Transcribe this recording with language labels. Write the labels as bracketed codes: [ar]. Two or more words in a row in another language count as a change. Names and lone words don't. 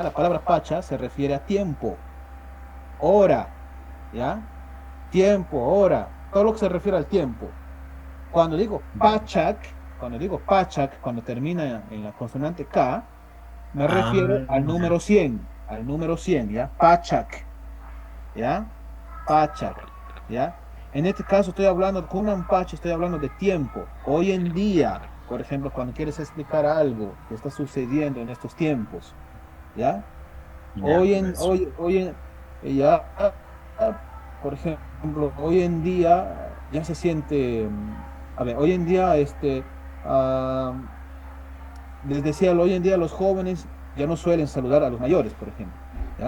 [es] La palabra Pacha se refiere a tiempo, hora, ¿ya? Tiempo, hora, todo lo que se refiere al tiempo. Cuando digo Pachak, cuando termina en la consonante K, me refiero al número 100, ¿ya? Pachak, ¿ya? Pachak, ¿ya? En este caso estoy hablando con un Pacha, estoy hablando de tiempo. Hoy en día, por ejemplo, cuando quieres explicar algo que está sucediendo en estos tiempos, ¿ya? Ya, por ejemplo, hoy en día ya se siente, hoy en día, les decía, hoy en día los jóvenes ya no suelen saludar a los mayores, por ejemplo, ¿ya?